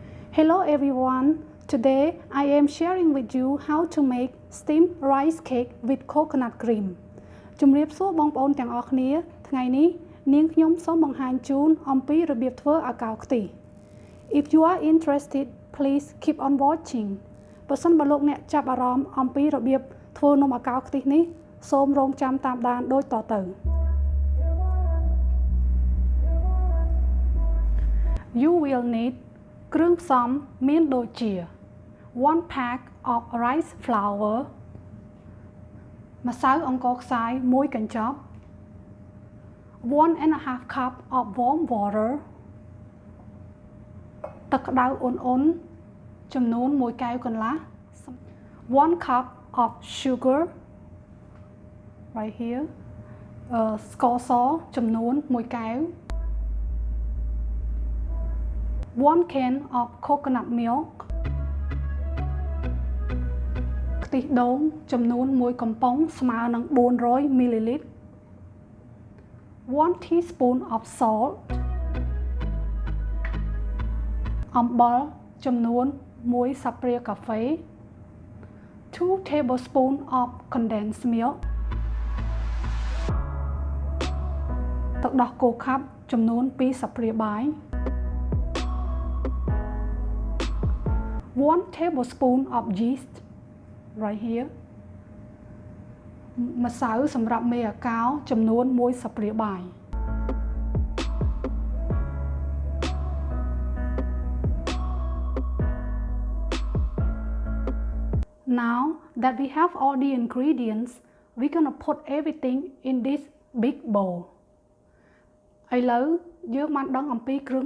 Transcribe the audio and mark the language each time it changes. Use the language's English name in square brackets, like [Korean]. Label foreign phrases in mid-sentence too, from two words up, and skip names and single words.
[English] Hello everyone, today I am sharing with you how to make steamed rice cake with coconut cream [Khmer] ជំរាបសួរបងប្អូ នទាំងអស់គ្នាថ្ងៃនេះនាងខ្ញុំសូមបង្ហាញជូនអំពីរបៀបធ្វើអាកោរខ្ទិះ [English] If you are interested, please keep on watching [Khmer] បើសិនបើលោកអ្នកចាប់អារម្មណ៍អំពីរបៀបធ្វើនំអាកោរខ្ទិះនេះសូមរងចាំតាមដានដូចតទៅ [English] You will need [Khmer] គ្រឿងផ្សំមានដូចជា [English] 1 pack of rice flour [Khmer] ម្សៅអង្ករខ្សាយ1កញ្ចប់ [English] 1.5 cup of warm water [Khmer] ទឹកក្តៅអ៊ុនៗចំនួន1កែវកន្លះ [English] 1 cup of sugar right here [Khmer] ស្ករសចំនួន1កែវ [English] 1 can of coconut milk [Khmer] ខ្ទិះដូងចំនួន1កំប៉ុងស្មើនឹង400 ml [English] 1 teaspoon of salt [Khmer] អំបិលចំនួន1ស្លាបព្រាកាហ្វេ [English] 2 tablespoon of condensed milk [Khmer] ទឹកដោះគោខាប់ចំនួន2ស្លាបព្រាបាយ [English] 1 tablespoon of yeast right here [Khmer] ម្សៅសម្រាប់មេអាកោរចំនួន1ស្លាបព្រាបាយ [English] Now that we have all the ingredients, we're gonna put everything in this big bowl. [Khmer] ឥឡូវយើងបានដឹងអំពីគ្រឿង